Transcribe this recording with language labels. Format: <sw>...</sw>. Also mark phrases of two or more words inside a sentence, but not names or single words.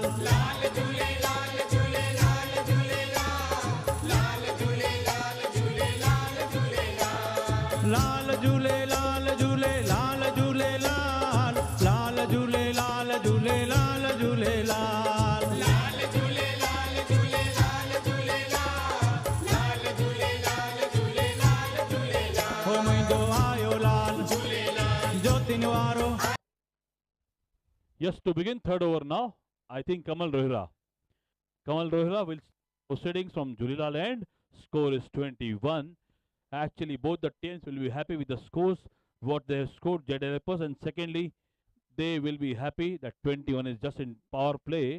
<sd>लाल झूले लाल झूले लाल झूले लाल झूले लाल झूले लाल झूले लाल झूले लाल झूले लाल झूले लाल लाल झूले लाल झूले लाल झूले लाल लाल झूले लाल झूले लाल झूले लाल झूले लाल झूले लाल झूले हो मुंहिंजो आयो लाल ज्योतिन वारो.</sd> <en>Yes, to begin third over now, I think Kamal Rohira. Kamal Rohira will proceedings from Julilal end. Score is 21. Actually, both the teams will be happy with the scores, what they have scored, Jet Developers, and secondly, they will be happy that 21 is just in power play.</en>